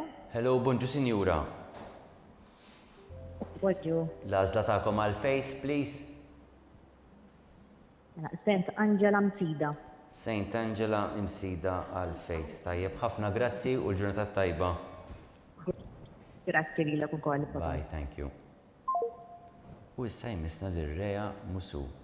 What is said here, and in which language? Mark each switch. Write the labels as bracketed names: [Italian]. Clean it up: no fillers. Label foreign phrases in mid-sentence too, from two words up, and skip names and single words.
[Maltese] Hello, bonġu sinjura. Bonġu. L-għażla tagħkom għal Faith, please? St. Angela Msida. St. Angela Msida għal Faith. Tajjeb ħafna grazzi u l-ġurnata tajba. Grazzi li l-ek ukoll. [English] Bye, thank you. [Maltese] U issa jmissna lil Rea Musu.